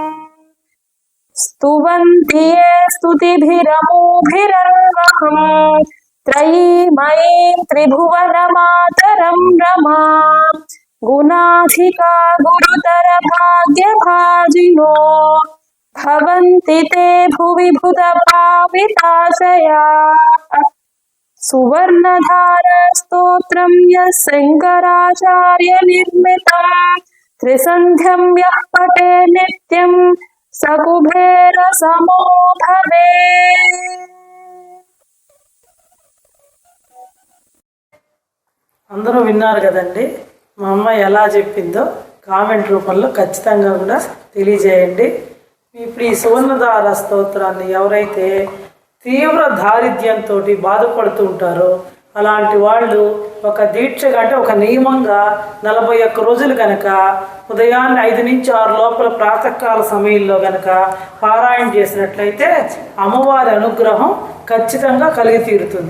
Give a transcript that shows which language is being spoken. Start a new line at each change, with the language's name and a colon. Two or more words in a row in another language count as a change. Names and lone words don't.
Sanskrit: स्तुवन्ति ये स्तुतिभिरमूभिरन्वहम् त्रयीमयीं त्रिभुवनमातरं रमाम् गुणाधिका गुरुतर भाग्यभाजिनो भवन्ति ते भुवि भुतपाविताशयाः सुवर्णधारस्तोत्रं यः शङ्कराचार्यनिर्मितं त्रिसन्ध्यं यः पठे नित्यं स कुबेरसमो भवेत्।
Telugu: అందరూ విన్నారు కదండి. మా అమ్మ ఎలా చెప్పిందో కామెంట్ రూపంలో ఖచ్చితంగా కూడా తెలియజేయండి. ఇప్పుడు ఈ సువర్ణధార స్తోత్రాన్ని ఎవరైతే తీవ్ర దారిద్ర్యంతో బాధపడుతూ ఉంటారో అలాంటి వాళ్ళు ఒక దీక్షగా అంటే ఒక నియమంగా 41 రోజులు కనుక ఉదయాన్నే 5 నుంచి 6 లోపల ప్రాతకాల సమయంలో కనుక పారాయణ చేసినట్లయితే అమ్మవారి అనుగ్రహం ఖచ్చితంగా కలిగి తీరుతుంది.